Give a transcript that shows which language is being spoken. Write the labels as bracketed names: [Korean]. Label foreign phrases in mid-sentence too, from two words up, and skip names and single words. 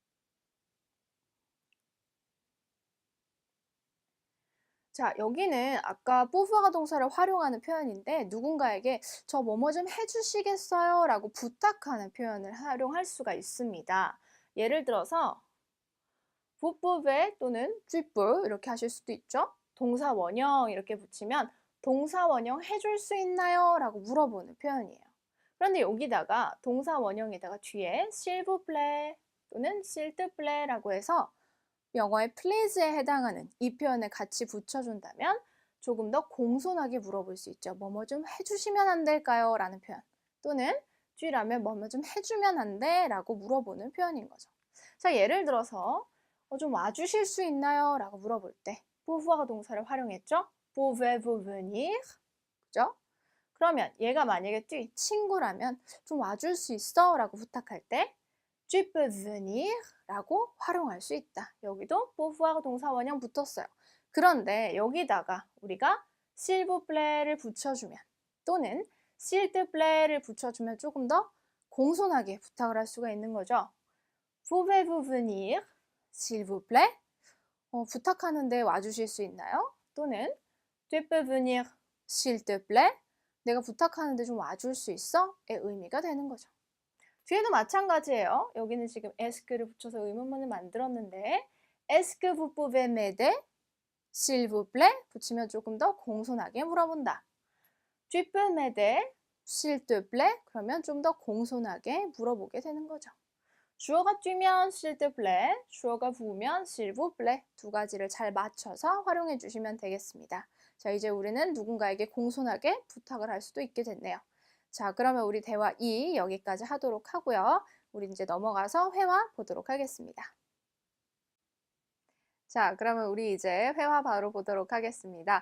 [Korean] 자, 여기는 아까 pouvoir 동사를 활용하는 표현인데 누군가에게 저 뭐뭐 좀 해주시겠어요? 라고 부탁하는 표현을 활용할 수가 있습니다. 예를 들어서 [French] vous pouvez [Korean] 또는 [French] tu peux [Korean] 이렇게 하실 수도 있죠. 동사 원형 이렇게 붙이면 동사 원형 해줄 수 있나요? 라고 물어보는 표현이에요. 그런데 여기다가 동사 원형에다가 뒤에 [French] s'il vous plaît [Korean] 또는 [French] s'il te plaît [Korean] 라고 해서 영어의 please에 해당하는 이 표현을 같이 붙여준다면 조금 더 공손하게 물어볼 수 있죠. 뭐뭐 좀 해주시면 안 될까요? 라는 표현 또는 뒤라면 뭐뭐 좀 해주면 안 돼? 라고 물어보는 표현인 거죠. 자, 예를 들어서 좀 와주실 수 있나요? 라고 물어볼 때 pouvoir 동사를 활용했죠. [French] Pouvez-vous venir? [Korean] 그죠? 그러면 얘가 만약에 친구라면 좀 와줄 수 있어? 라고 부탁할 때 [French] tu peux venir [Korean] 라고 활용할 수 있다. 여기도 pouvoir 동사 원형 붙었어요. 그런데 여기다가 우리가 [French] s'il vous plaît [Korean] 를 붙여주면 또는 [French] s'il te plaît [Korean] 를 붙여주면 조금 더 공손하게 부탁을 할 수가 있는 거죠. [French] Pouvez-vous venir, s'il vous plaît? [Korean] 부탁하는데 와주실 수 있나요? [French] 또는 tu peux venir, s'il te plaît? [Korean] 내가 부탁하는데 좀 와줄 수 있어? 의 의미가 되는 거죠. 뒤에도 마찬가지예요. 여기는 지금 est-를 붙여서 의문문을 만들었는데 [French] est-ce que vous pouvez m'aider? s'il vous plaît? [Korean] 붙이면 조금 더 공손하게 물어본다. [French] tu peux m'aider? s'il te plaît? [Korean] 그러면 좀 더 공손하게 물어보게 되는 거죠. 주어가 뛰면 [French] s'il te plaît, [Korean] 주어가 부으면 [French] s'il vous plaît [Korean] 두 가지를 잘 맞춰서 활용해 주시면 되겠습니다. 자, 이제 우리는 누군가에게 공손하게 부탁을 할 수도 있게 됐네요. 자, 그러면 우리 대화 2 여기까지 하도록 하고요. 우리 이제 넘어가서 회화 보도록 하겠습니다. 자, 그러면 우리 이제 회화 바로 보도록 하겠습니다.